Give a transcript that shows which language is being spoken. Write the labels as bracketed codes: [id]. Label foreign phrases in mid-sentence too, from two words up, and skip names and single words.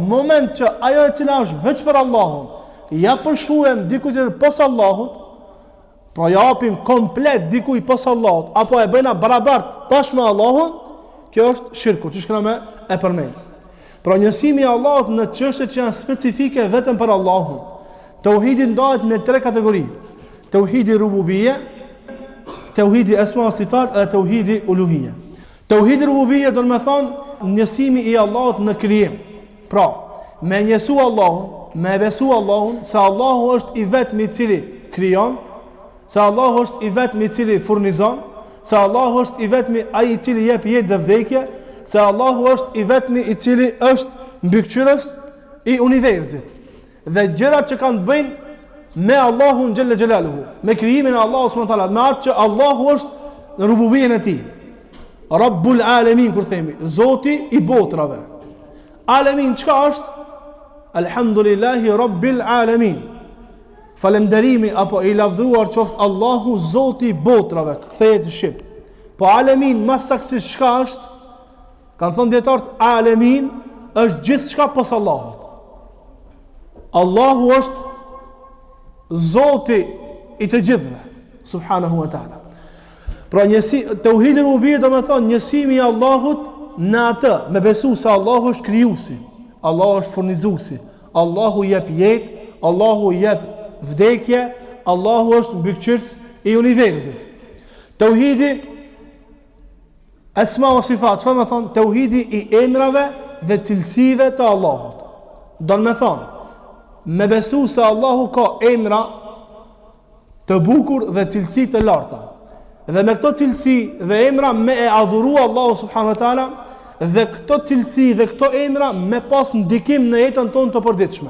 [sq] Në moment që ajo e cila është veç për Allahun, ja përshuhem dikujt tjetër pas Allahut, pra ja japim komplet dikujt pas Allahut, apo e bëjna barabart bashkë me Allahun, kjo është shirku, që shkëna me e përmend. Pra njësimi i Allahut në çështje që janë specifike vetëm për Allahun. Tauhidi ndahet në tre kategori. Tauhidi rububie, tauhidi [ar] أسماء وصفات [sq] dhe tauhidi uluhia. Tauhidi rububie do të thonë njësimi i Allahut në krijim. Pra, me njësu Allahun, me besu Allahun, se Allahu është i vetmi i cili krijon, se Allahu është i vetmi i cili furnizon, se Allahu është i vetmi ai i cili jep jetë dhe vdekje, se Allahu është i vetmi i cili është mbikëqyrës i universit. Dhe gjërat që kanë të bëjnë me Allahun [ar] جل جلاله, [sq] me krijimin e Allahut [ar] سبحانه وتعالى, [sq] me atë që Allahu është në rububien e tij. [ar] رب العالمين, [sq] kur themi, Zoti i botrave. Alamin çka është? [ar] الحمد لله رب العالمين. [sq] Falënderimi apo i lavdruar qoftë Allahu Zoti i botrave, kthehet në shqip. Po alamin mas saksisht çka është? Kanë thënë dietarët, alamin është gjithçka pos Allahut. Allahu është Zoti i të gjithëve, [ar] سبحانه وتعالى. [sq] Pra tauhidi rububiyya do të thonë njësimi i Allahut në atë, me besu se Allahu është krijuesi, Allahu është furnizuesi, Allahu jep jetë, Allahu jep vdekje, Allahu është mbikëqyrës i universit. Tauhidi [ar] أسماء وصفات, [sq] çfarë më thon? Tauhidi i emrave dhe cilësive të Allahut. Do të thonë, me besu se Allahu ka emra të bukur dhe cilësi të larta. Dhe me këto cilësi dhe emra me e adhuru Allahu [ar] سبحانه وتعالى, [sq] dhe këto cilësi dhe këto emra me pas ndikim në jetën tonë të përditshme.